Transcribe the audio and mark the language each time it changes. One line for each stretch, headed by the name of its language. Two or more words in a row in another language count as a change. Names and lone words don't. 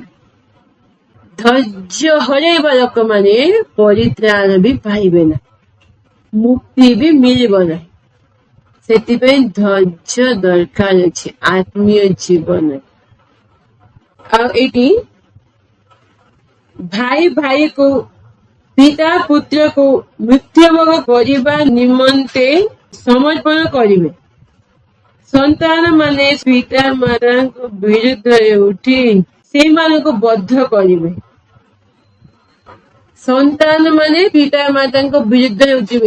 Odia: ଧୈର୍ଯ୍ୟ ହରେଇବା ଲୋକମାନେ ପରିତ୍ରାଣ ବି ପାଇବେ ନାହିଁ, ମୁକ୍ତି ବି ମିଳିବ ନାହିଁ। ସେଥିପାଇଁ ଧୈର୍ଯ୍ୟ ଦରକାର ଅଛି ଆତ୍ମୀୟ ଜୀବନ। ଆଉ ଏଇଠି ଭାଇ ଭାଇ କୁ ପିତା ପୁତ୍ର କୁ ମୃତ୍ୟୁମୁଖ କରିବା ନିମନ୍ତେ ସମର୍ପଣ କରିବେ। ସନ୍ତାନ ମାନେ ପିତା ମାତାଙ୍କ ବିରୁଦ୍ଧରେ ଉଠି ସେମାନଙ୍କୁ ବଦ୍ଧ କରିବେ। ସନ୍ତାନ ମାନେ ପିତା ମାତାଙ୍କ ବିରୁଦ୍ଧରେ ଉଠିବେ।